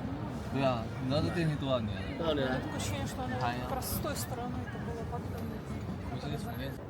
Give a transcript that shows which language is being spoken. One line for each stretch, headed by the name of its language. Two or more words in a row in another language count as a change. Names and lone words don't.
Chinese: 对啊，你知道这电梯多少年了？多少年？
Russian: Такое ощущение, что она Понятно. как раз с той стороны это было потом.
Chinese: 我记得从那。